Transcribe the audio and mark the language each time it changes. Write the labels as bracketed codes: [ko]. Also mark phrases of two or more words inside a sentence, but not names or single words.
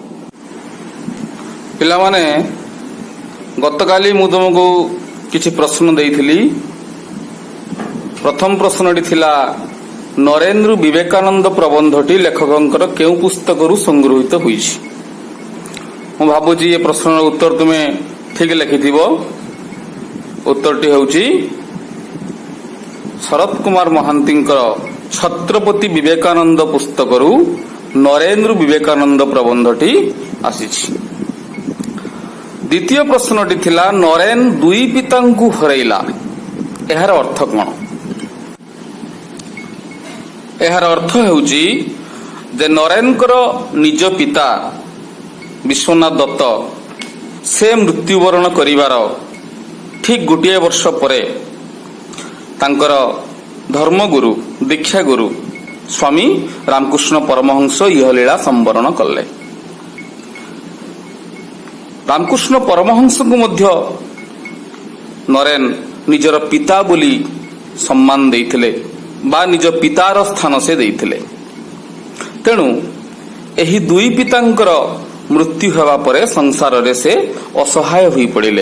[or] ପିଲା ମାନେ ଗତକାଲି ମୁ ତୁମକୋ କିଛି ପ୍ରଶ୍ନ ଦେଇଥିଲି। ପ୍ରଥମ ପ୍ରଶ୍ନଟି ଥିଲା ନରେନ୍ଦ୍ର ବିବେକାନନ୍ଦ ପ୍ରବନ୍ଧଟି ଲେଖକଙ୍କର କେଉଁ ପୁସ୍ତକରୁ ସଂଗ୍ରହିତ ହୋଇଛି। ମୁ ଭାବୁଚି ଯେ ପ୍ରଶ୍ନ ଉତ୍ତର ତୁମ୍ହେଁ ଠିକ୍ ଲେଖିଥିବ। ଉତ୍ତରଟି ହେଉଚି ଶରତ କୁମାର ମହାନ୍ତିଙ୍କର ଛତ୍ରପତି ବିବେକାନନ୍ଦ ପୁସ୍ତକରୁ ନରେନ୍ଦ୍ର ବିବେକାନନ୍ଦ ପ୍ରବନ୍ଧଟି ଆସିଛି। ଦ୍ୱିତୀୟ ପ୍ରଶ୍ନଟି ଥିଲା ନରେନ ଦୁଇ ପିତାଙ୍କୁ ହରାଇଲା, ଏହାର ଅର୍ଥ କଣ? ଏହାର ଅର୍ଥ ହେଉଚି ଯେ ନରେନଙ୍କର ନିଜ ପିତା ବିଶ୍ୱନାଥ ଦତ୍ତ ସେ ମୃତ୍ୟୁବରଣ କରିବାର ଠିକ୍ ଗୋଟେ ବର୍ଷ ପରେ ତାଙ୍କର ଧର୍ମଗୁରୁ ଦୀକ୍ଷା ଗୁରୁ ସ୍ୱାମୀ ରାମକୃଷ୍ଣ ପରମହଂସ ଇହଲୀଳା ସମ୍ବରଣ କଲେ। ରାମକୃଷ୍ଣ ପରମହଂସ କୋ ମଧ୍ୟ ନରେନ ନିଜର ପିତା ବୋଲି ସମ୍ମାନ ଦେଇଥିଲେ ବା ନିଜ ପିତାର ସ୍ଥାନ ସେ ଦେଇଥିଲେ। ତେଣୁ ଏହି ଦୁଇ ପିତାଙ୍କର ମୃତ୍ୟୁ ହେବା ପରେ ସଂସାର ରେ ସେ ଅସହାୟ ହୋଇ ପଡ଼ିଲେ।